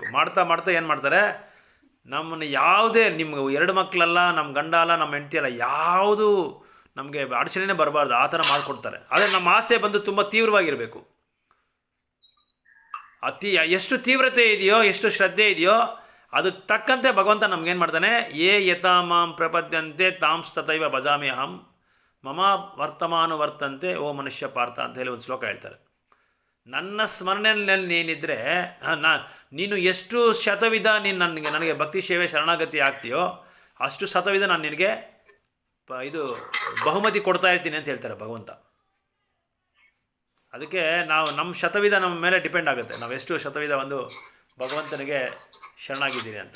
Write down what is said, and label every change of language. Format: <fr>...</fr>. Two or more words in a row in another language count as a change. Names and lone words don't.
<kn>ಮಾಡ್ತಾ ಏನು ಮಾಡ್ತಾರೆ, ನಮ್ಮನ್ನು ಯಾವುದೇ ನಿಮ್ಗೆ 2 ಮಕ್ಕಳಲ್ಲ, ನಮ್ಮ ಗಂಡ ಅಲ್ಲ, ನಮ್ಮ ಹೆಂಡತಿ ಅಲ್ಲ, ಯಾವುದು ನಮಗೆ ಅಡಚಣೆನೇ ಬರಬಾರ್ದು, ಆ ಥರ ಮಾಡಿಕೊಡ್ತಾರೆ. ಆದರೆ ನಮ್ಮ ಆಸೆ ಬಂದು ತುಂಬ ತೀವ್ರವಾಗಿರಬೇಕು. ಎಷ್ಟು ತೀವ್ರತೆ ಇದೆಯೋ, ಎಷ್ಟು ಶ್ರದ್ಧೆ ಇದೆಯೋ ಅದಕ್ಕೆ ತಕ್ಕಂತೆ ಭಗವಂತ ನಮಗೇನು ಮಾಡ್ತಾನೆ,</kn> <sa>ಯೇ ಯಥಾ ಮಾಂ ಪ್ರಪದ್ಯಂತೆ ತಾಂಸ್ತತೈವ ಭಜಾಮಿ ಅಹಂ ಮಮ ವರ್ತಂತೆ ಓ ಮನುಷ್ಯ ಪಾರ್ಥ</sa> <kn>ಅಂತ ಹೇಳಿ ಒಂದು ಶ್ಲೋಕ ಹೇಳ್ತಾರೆ. ನನ್ನ ಸ್ಮರಣೆಯಲ್ಲಿ ನೀನಿದ್ದರೆ ನೀನು ಎಷ್ಟು ಶತವಿಧ ನೀನು ನನಗೆ ಭಕ್ತಿ ಸೇವೆ ಶರಣಾಗತಿ ಆಗ್ತೀಯೋ ಅಷ್ಟು ಶತವಿಧ ನಾನು ನಿನಗೆ ಇದು ಬಹುಮತಿ ಕೊಡ್ತಾ ಇರ್ತೀನಿ ಅಂತ ಹೇಳ್ತಾರೆ ಭಗವಂತ. ಅದಕ್ಕೆ ನಮ್ಮ ಶತವಿಧ ನಮ್ಮ ಮೇಲೆ ಡಿಪೆಂಡ್ ಆಗುತ್ತೆ, ನಾವು ಎಷ್ಟು ಶತವಿಧ ಒಂದು ಭಗವಂತನಿಗೆ ಶರಣಾಗಿದ್ದೀರಿ ಅಂತ.</kn>